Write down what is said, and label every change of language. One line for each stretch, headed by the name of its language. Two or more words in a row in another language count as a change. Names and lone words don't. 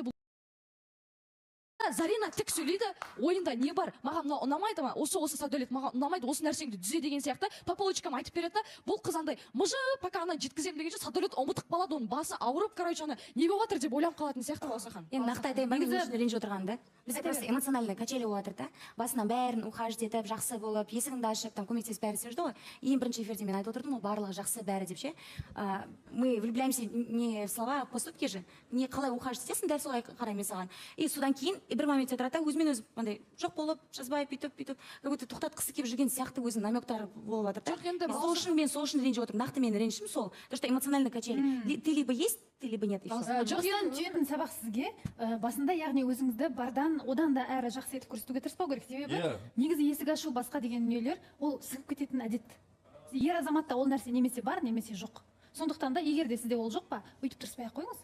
Kazakh: Бұл Зарина тік сөйлейді, ойында не бар, маған мынау ұнамайды ма, осы Садәулет маған ұнамайды, осы нәрсеңді түзе деген сияқты
Russian: по полочкам
Kazakh: айтып береді да, бұл қыз андай мыжы пока ана жеткіземін дегенше Садәулет ұмытып қалады, оның басы ауырып, короче, ана не болып жатыр деп ойланып қалатын сияқты. Балауса ханым, енді нақты айтайын ба, мен өзім ренжіп отырғаным да, бізде
Russian: просто эмоционально качели
Kazakh: болып жатыр да, басынан бәрін ухаживать етіп, жақсы болып, есігіңді ашып, там көмектесіп бәрі істеп жүрді ғой. Ең бірінші эфирде мен айтып отырдым, ол барлығы жақсы бәрі деп ше.
Russian: Мы влюбляемся не в слова, а в поступки же.
Kazakh: Не қалай ухаживать етесің, дәл солай қараймын саған. И содан кейін бір моментте тұрады, өзімен өзі андай жоқ болып, жазбай бүйтіп,
Russian: как будто
Kazakh: тоқтатқысы келіп жүрген сияқты өзінің намектары болып жатыр да. Мен сол үшін ренжіп отырмын. Нақты менің ренішім сол.
Russian: То, что эмоционально качели. Ты либо есть, ты либо нет.
Kazakh: Осыдан түйетін сабақ сізге басында, яғни өзіңізді бардан одан да әрі жақсы етіп көрсетуге тырыспау керек. Себебі негізі есік ашу басқа деген дүниелер ол сіңіп кететін әдет. Ер азаматта ол нәрсе немесе бар, немесе жоқ. Сондықтан да егер де сізде ол жоқ па, өйтіп тырыспай-ақ қойыңыз.